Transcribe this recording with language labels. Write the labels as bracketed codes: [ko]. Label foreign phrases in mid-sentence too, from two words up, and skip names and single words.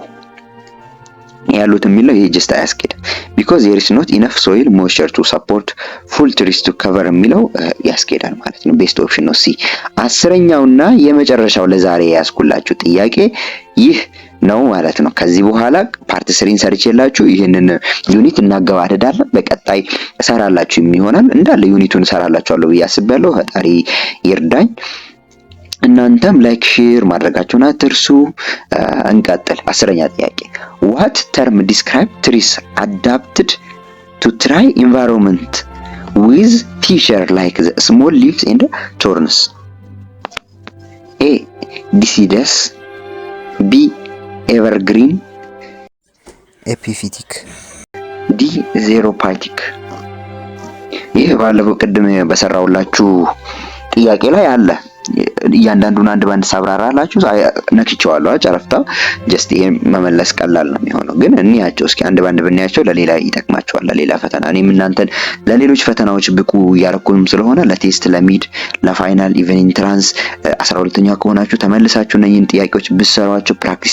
[am] ያሉት የሚለው ይሄ ጀስት አያስኬድ [en] because there is not enough soil moisture to support full trees to cover [am] የሚለው ያስኬዳል ማለት ነው። [en] best option [am] ነው ሲ። 10ኛውና የመጨረሻው ለዛሬ ያስኩላችሁ ጥያቄ ይህ ነው ማለት ነው። ከዚህ በኋላ ፓርት 3 ሰርቼላችሁ ይሄንን ዩኒት እናገባደዳለን። በቀጣይ እሰራላችሁ የሚሆናል እንዳለ ዩኒቱን እሰራላችኋለሁ ብዬ አስባለሁ። ፈጣሪ ይርዳኝ። እናንተም [en] like share [am] ማድረጋችሁን አትርሱ። እንቀጥል። 10ኛ ጥያቄ [en] what term describe trees adapted to dry environment with feature like the small leaves and thorns? A. deciduous. B. evergreen. epiphytic. D. xerophytic. [am] ይህ ባለፈው ቅድም በሰራውላችሁ ጥያቄ ላይ አለ እያንዳንዱን አንድ ባንድ ሳብራራላችሁ ነክቼዋለሁ ጨረፍታ ጀስት ይሄን መመለስ ቀላል ነው የሚሆነው። ግን እንያቸው እስኪ አንድ ባንድ ብናያቸው ለሌላ ይጠቅማቸዋል፣ ለሌላ ፈተና። እኔም እናንተን ለሌሎች ፈተናዎች ብቁ እያረኩንም ስለሆነ ለቴስት፣ ለሚድ፣ ለፋይናል [en] even entrance [am] 12ኛ ከሆናችሁ ተመልሳችሁ እነኝን ጥያቄዎች ብትሰሯቸው ፕራክቲስ